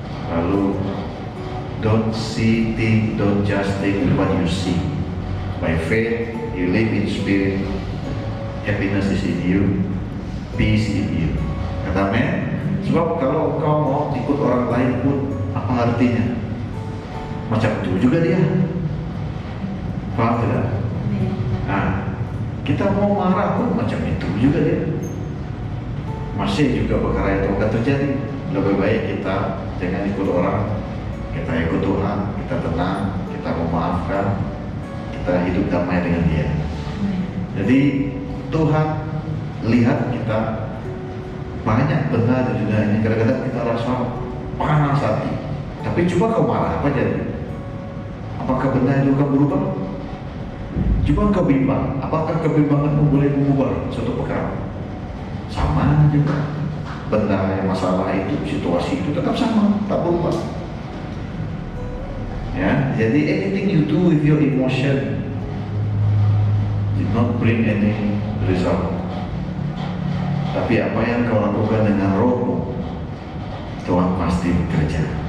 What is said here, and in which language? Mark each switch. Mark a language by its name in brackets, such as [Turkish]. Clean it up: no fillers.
[Malay] Lalu [English] don't just think what you see. By faith, you live in spirit. Happiness is in you, peace in you. [Malay] Kata amin. Sebab kalau kau mau ikut orang lain pun, apa artinya? Macam itu juga dia. Paham tidak? Nah, kita mau marah pun macam itu juga dia. Masih juga perkara itu akan terjadi. Lebih baik kita jangan ikut orang, kita ikut Tuhan, kita tenang, kita memaafkan, kita hidup damai dengan Dia. Jadi Tuhan lihat kita banyak benar di dunia ini. Kadang-kadang kita rasa panas hati, tapi coba kau marah, apa jadi? Apakah benar itu akan berubah? Coba kau bimbang, apakah kebimbanganmu boleh mengubah suatu perkara? Sama juga. Benda yang masalah itu, situasi itu tetap sama, tak berubah. Ya, jadi [English] anything you do with your emotion did not bring any result. [Malay] Tapi apa yang kau lakukan dengan rohmu, Tuhan pasti bekerja.